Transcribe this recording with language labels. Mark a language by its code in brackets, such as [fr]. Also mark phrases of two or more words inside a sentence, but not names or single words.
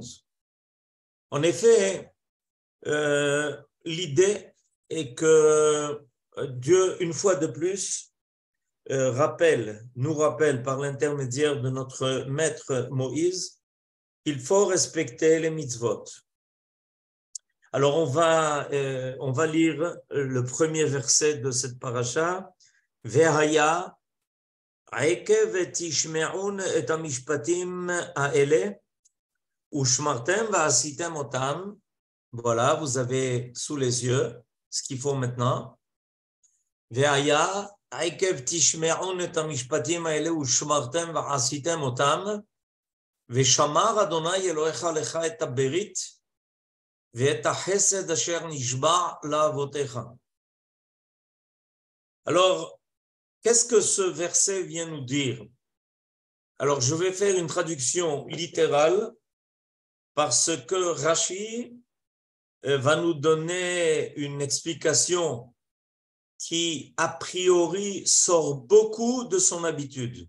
[fr] En effet, l'idée est que Dieu, une fois de plus, nous rappelle par l'intermédiaire de notre maître Moïse qu'il faut respecter les mitzvot. Alors on va lire le premier verset de cette paracha. [he] והיה עקב תשמעון את המשפטים האלה ושמרתם ועשיתם אתם. [fr] Voilà, vous avez sous les yeux ce qu'il faut maintenant. [he] והיה עקב תשמעון את המשפטים האלה ושמרתם ועשיתם אתם. ושמר יהוה אלהיך לך את הברית ואת החסד אשר נשבע לאבתיך. [fr] Alors, qu'est-ce que ce verset vient nous dire? Alors, je vais faire une traduction littérale parce que Rashi va nous donner une explication qui, a priori, sort beaucoup de son habitude.